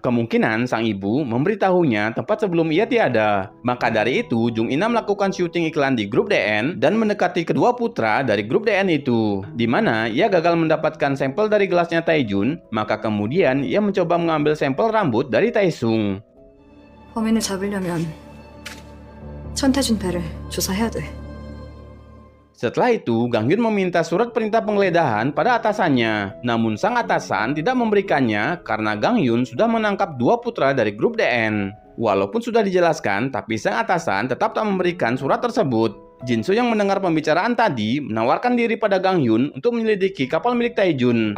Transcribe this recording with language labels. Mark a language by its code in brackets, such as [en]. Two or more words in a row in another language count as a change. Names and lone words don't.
[id] Kemungkinan sang ibu memberitahunya tempat sebelum ia tiada. Maka dari itu, Jung Ina melakukan syuting iklan di grup DN dan mendekati kedua putra dari grup DN itu, di mana ia gagal mendapatkan sampel dari gelasnya Taejun. Maka kemudian ia mencoba mengambil sampel rambut dari Taesung. [ko] 범인을 잡으려면 천태준 배를 조사해야 돼. [id] Setelah itu, Gang Hyun meminta surat perintah penggeledahan pada atasannya. Namun sang atasan tidak memberikannya karena Gang Hyun sudah menangkap 2 putra dari grup DN. Walaupun sudah dijelaskan, tapi sang atasan tetap tak memberikan surat tersebut. Jinso yang mendengar pembicaraan tadi menawarkan diri pada Gang Hyun untuk menyelidiki kapal milik Taejun.